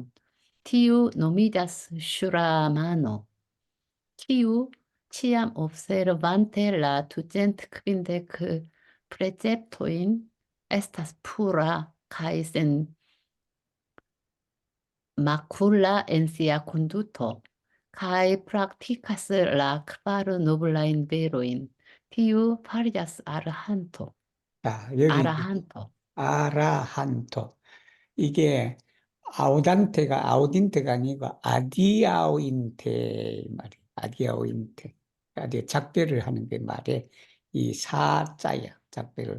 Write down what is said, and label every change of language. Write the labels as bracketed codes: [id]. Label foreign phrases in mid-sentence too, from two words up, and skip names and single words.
[eo] Tiu nomiĝas ŝuramano, kiu ciam observante la 250 preceptojn estas pura kaj sen makula en sia konduto, kaj praktikas la kvar noblajn verojn. Tiu fariĝas arahanto. [ko] 자, 여기 이제 아라한토. 아라한토. 이게 아우딘테가 아니고 아디아오인테 말이에요. 아디아오인테. 아디 작별을 하는 게 말에 이 사자야, 작별을.